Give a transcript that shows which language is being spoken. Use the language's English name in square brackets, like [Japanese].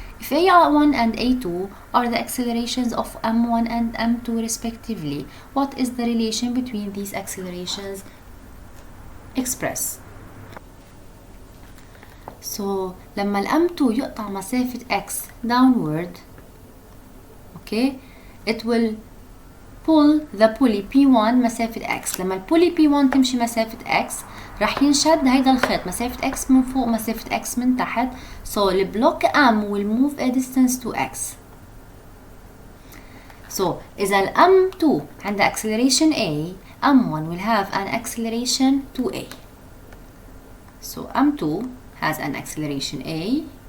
[English] If A1 and A2 are the accelerations of M1 and M2 respectively, what is the relation between these accelerations? Express. So [Arabic] لما ال M2 يقطع مسافة X [English] downward, okay, it will pull the pulley P1 مسافة X. [Arabic] لما ال pulley P1 تمشي مسافة X راح ينشد هيدا الخيط مسافة X من فوق مسافة X من تحت. [English] So the block M will move a distance to X. So [Arabic] إذا ال M2 عندها [English] acceleration A, M1 will have an acceleration 2A. So M2 has an acceleration A